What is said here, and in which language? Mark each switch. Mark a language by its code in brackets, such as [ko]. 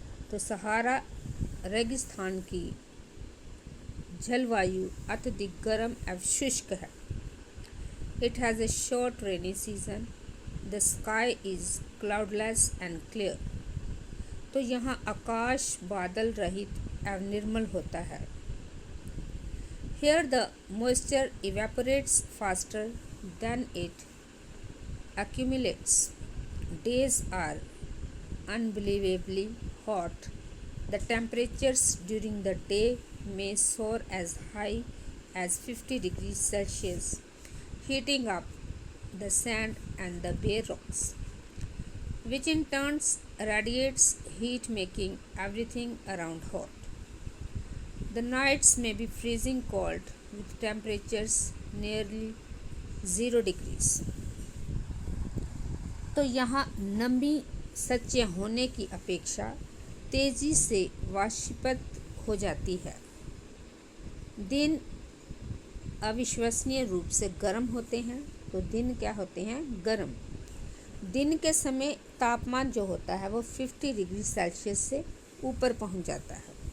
[hi] तो सहारा रेगिस्तान की जलवायु अत्यधिक गर्म एवं शुष्क है। [en] It has a short rainy season. The sky is cloudless and clear. [hi] तो यहाँ आकाश बादल रहित एवं निर्मल होता है। [en] Here the moisture evaporates faster than it accumulates. Days are unbelievably hot. The temperatures during the day may soar as high as 50 degrees Celsius, heating up the sand and the bare rocks, which in turn radiates heat, making everything around hot. The nights may be freezing cold with temperatures nearly 0 degrees. [hi] तो यहाँ नमी सच्चे होने की अपेक्षा तेज़ी से वाष्पित हो जाती है। दिन अविश्वसनीय रूप से गर्म होते हैं। तो दिन क्या होते हैं? गर्म। दिन के समय तापमान जो होता है वो 50 डिग्री सेल्सियस से ऊपर पहुंच जाता है।